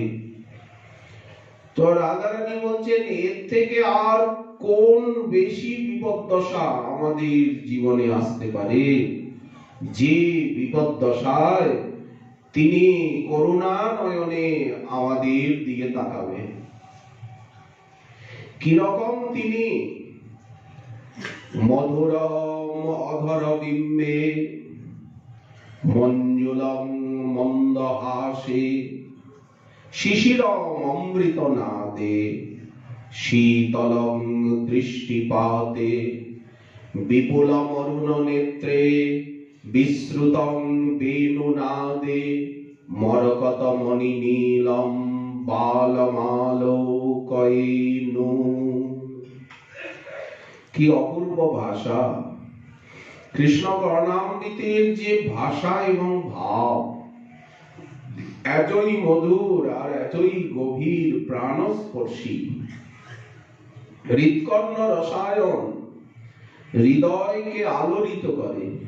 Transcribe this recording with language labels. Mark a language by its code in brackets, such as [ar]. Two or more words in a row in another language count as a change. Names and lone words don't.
[bn] তো রাধারানী বলছেন, এর থেকে আর কোন বেশি বিপদদশা আমাদের জীবনে আসতে পারে, যে বিপদদশায় তিনি করুণা নয়নে আমাদের দিকে তাকাবেন। কিরকম তিনি [sa] মধুরম অধর বিম্বে মঞ্জুলং মন্দহাসে শিশিরম অমৃত নাদে শীতলং দৃষ্টিপাতে বিপুলম অরুণ নেত্রে বিশ্রুতং বেণুনাদে মরকত মণি নীলম বালমালোকয়িনু। [bn] কি অপূর্ব ভাষা! কৃষ্ণ করণামৃতের যে ভাষা এবং ভাব এতই মধুর আর এতই গভীর, প্রাণস্পর্শী, হৃৎকর্ণ রসায়ন, হৃদয়কে আলোড়িত করে।